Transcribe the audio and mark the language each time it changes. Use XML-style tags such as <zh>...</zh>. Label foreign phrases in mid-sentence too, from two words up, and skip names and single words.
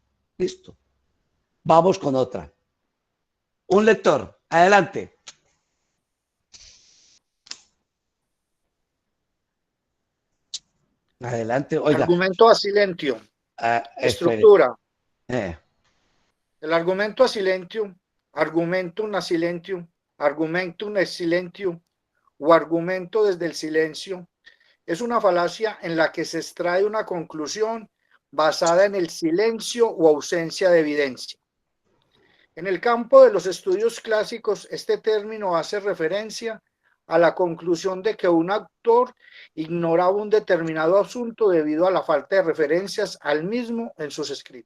<es>Listo. Vamos con otra. Un lector, adelante. Adelante, oiga. Argumento</es> <la>a silentio.</la> <es>Estructura. El argumento</es> <la>a silentio, argumentum a silentio, argumentum ex silentio</la> <es>o argumento desde el silencio es una falacia en la que se extrae una conclusión basada en el silencio o ausencia de evidencia. En el campo de los estudios clásicos, este término hace referencia a la conclusión de que un autor ignoraba un determinado asunto debido a la falta de referencias al mismo en sus escritos.</es>